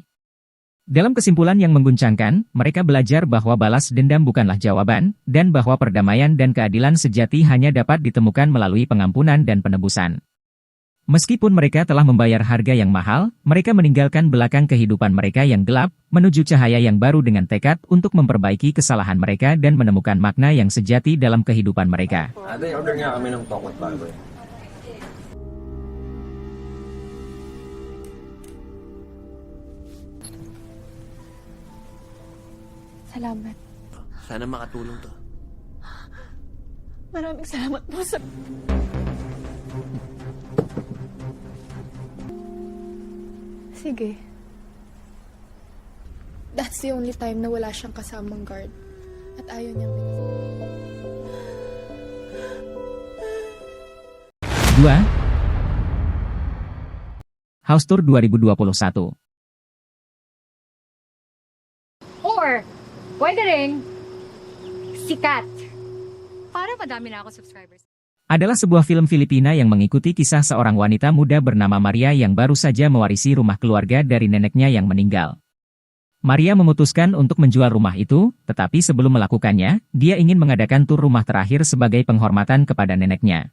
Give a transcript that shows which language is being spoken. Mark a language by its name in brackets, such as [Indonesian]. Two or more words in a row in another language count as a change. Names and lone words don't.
[Indonesian] Dalam kesimpulan yang mengguncangkan, mereka belajar bahwa balas dendam bukanlah jawaban, dan bahwa perdamaian dan keadilan sejati hanya dapat ditemukan melalui pengampunan dan penebusan. Meskipun mereka telah membayar harga yang mahal, mereka meninggalkan belakang kehidupan mereka yang gelap, menuju cahaya yang baru dengan tekad untuk memperbaiki kesalahan mereka dan menemukan makna yang sejati dalam kehidupan mereka. [Filipino] ate, order nga kami ng tokot baboy. Salamat. Sana makatulong to. Maraming salamat po sa... Sige. [English] That's the only time [Filipino] na wala siyang kasamang guard. At ayaw niyang [Indonesian] Dua. House Tour 2021. [Filipino] Or, pwede rin, sikat. Para madami na ako subscribers. [Indonesian] Adalah sebuah film Filipina yang mengikuti kisah seorang wanita muda bernama Maria yang baru saja mewarisi rumah keluarga dari neneknya yang meninggal. Maria memutuskan untuk menjual rumah itu, tetapi sebelum melakukannya, dia ingin mengadakan tur rumah terakhir sebagai penghormatan kepada neneknya.